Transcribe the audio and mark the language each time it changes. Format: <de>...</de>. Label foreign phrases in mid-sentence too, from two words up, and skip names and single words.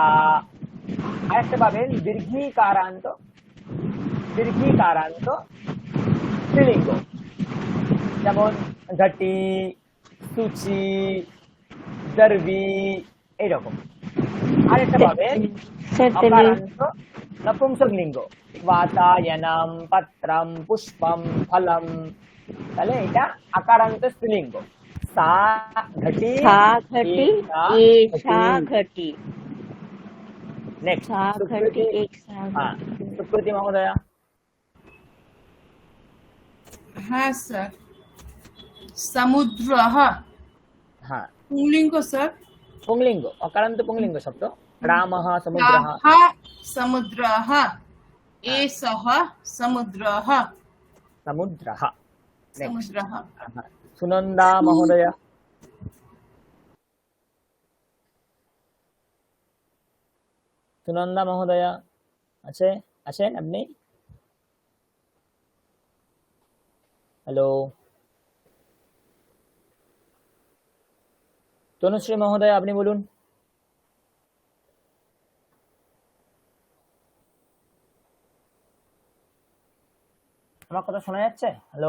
<bn>আরেকটা পাবেন দীর্ঘিকারান্ত স্ত্রীলিঙ্গ, যেমন ঘটি, সূচি, দর্বি, এইরকম। আরেকটা পাবেন অকারান্ত নপুংসক লিঙ্গ, বাতায়নম, পত্রম, পুষ্পম, ফলম। তাহলে এটা আকারান্ত স্ত্রীলিঙ্গ।</bn> <sa>সা ঘটি, সা ঘটি, এষা ঘটি।</sa> <en>नेक्स्ट</en> <sa>सा खंडी एक सा हाँ सुकृति महोदया।</sa> <bn>হ্যাঁ স্যার সমুদ্রः हाँ পুংলিঙ্গ স্যার</bn> <sa>पुंगलिंग अकारांत पुंगलिंग शब्द रामः समुद्रः सः समुद्रः एषः समुद्रः समुद्रः। नेक्स्ट समुद्रः</sa> <bn>सुनंदा महोदया। सुनंदा महोदया আছে আছেন আপনি? হ্যালো তনুশ্রী মহোদয় আপনি বলুন। আমার কথা শোনা যাচ্ছে? হ্যালো</bn>